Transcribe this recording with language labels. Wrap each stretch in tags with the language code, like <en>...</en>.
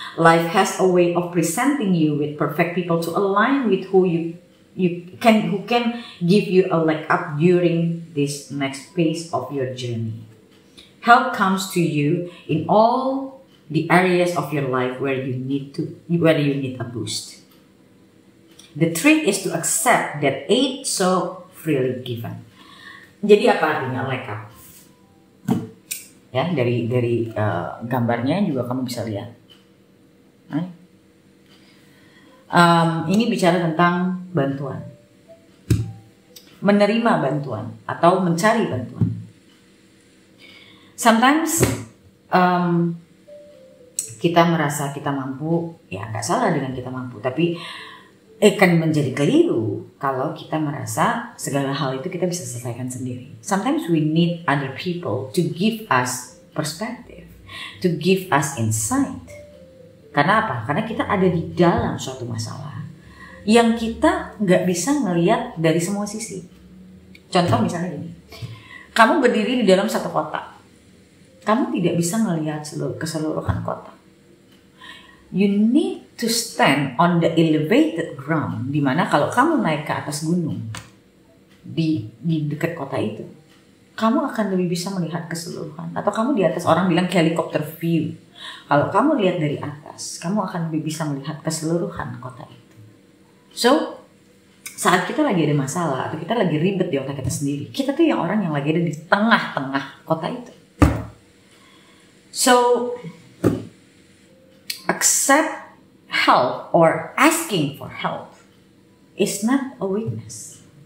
<en>Life has a way of presenting you with perfect people to align with who who can give you a leg up during this next phase of your journey. Help comes to you in all the areas of your life where you need a boost. The trick is to accept that aid so freely given.</en> <id>Jadi apa artinya leg up? Ya, dari gambarnya juga kamu bisa lihat. Ini bicara tentang bantuan, menerima bantuan atau mencari bantuan.</id> <en>Sometimes</en> <id>kita merasa kita mampu, ya nggak salah dengan kita mampu, tapi akan menjadi keliru kalau kita merasa segala hal itu kita bisa selesaikan sendiri.</id> <en>Sometimes we need other people to give us perspective, to give us insight.</en> <id>Karena apa? Karena kita ada di dalam suatu masalah yang kita nggak bisa ngelihat dari semua sisi. Contoh misalnya gini, kamu berdiri di dalam satu kota, kamu tidak bisa ngelihat keseluruhan kota.</id> <en>You need to stand on the elevated ground,</en> <id>dimana kalau kamu naik ke atas gunung di dekat kota itu, kamu akan lebih bisa melihat keseluruhan. Atau kamu di atas, orang bilang helicopter view. Kalau kamu lihat dari atas, kamu akan lebih bisa melihat keseluruhan kota itu. So, saat kita lagi ada masalah atau kita lagi ribet di otak kita sendiri, kita tuh yang orang yang lagi ada di tengah-tengah kota itu.</id> <en>So, accept help or asking for help is not a weakness.</en>